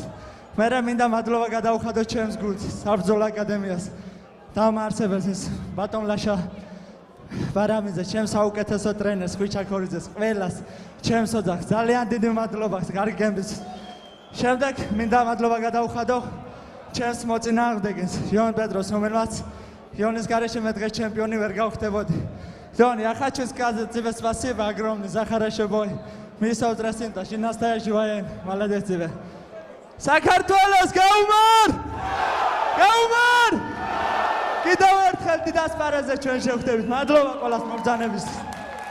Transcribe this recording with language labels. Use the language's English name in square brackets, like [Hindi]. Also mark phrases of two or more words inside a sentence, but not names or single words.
[Georgian] მე მინდა მადლობა გადაუხადო ჩემს გულს, საბრძოლო აკადემიას, დამაარსებელს ბატონ ლაშა ბარამიძეს, ჩემს საუკეთესო ტრენერს ხვიჩა ქორიძეს, ყველას, ჩემს ოჯახს ძალიან დიდი მადლობა გარიგემის. შემდეგ მინდა მადლობა გადაუხადო ჩემს მოწინააღმდეგეს, იონ პეტროს, რომელმაც ионის გარეშე მე დღეს ჩემპიონი ვერ გავხდებოდი. [Russian] Ион, я хочу сказать тебе спасибо огромное за хороший бой. Мы сотрясаем, ты настоящий воин. Молодец тебе. [Georgian] საქართველოს გაუმარ! გაუმარ! კიდევ ერთხელ დიდ ასპარეზზე ჩვენ შევხვდებით. მადლობა ყველას მობრძანებისთვის.